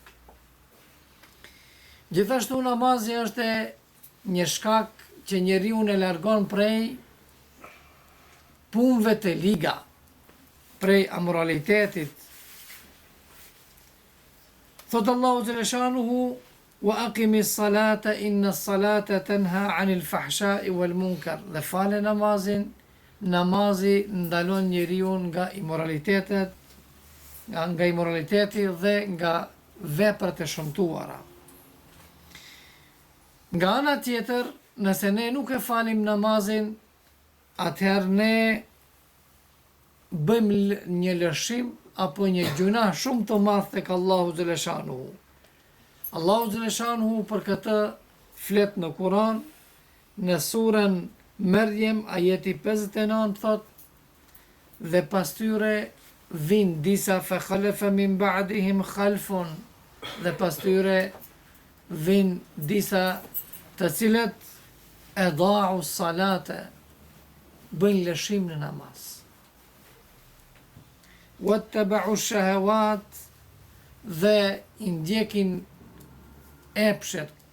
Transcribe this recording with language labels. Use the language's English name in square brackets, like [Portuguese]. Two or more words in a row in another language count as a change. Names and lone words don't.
[Albanian] Gjithashtu namazi është një shkak që njeriun e largon prej punëve të liga, prej amoralitetit. Thot Allahu xhaleshanuhu: [Arabic] وأقم الصلاة إن الصلاة تنهى عن الفحشاء والمنكر. [Albanian] Dhe fale namazin, namazi ndalon njeriu nga imoraliteti dhe nga veprat e shëmtuara. Nga ana tjetër, nëse ne nuk e falim namazin, atëherë ne bëjmë një lëshim apo një gjuna shumë të madh tek Allahu xhaleshanuhu. Allahu xhaleshanuhu për këtë flet në Kur'an, në surën Maryam ajeti 59 thot: dhe pas tyre vin disa [Arabic] فخلف من بعدهم خلف, [Albanian] dhe pas tyre vin disa të cilët e [Arabic] أضاعوا الصلاة, [Albanian] bëjnë lëshim në namaz. [Arabic] واتبعوا الشهوات, [Albanian] dhe i ndjekin epshet.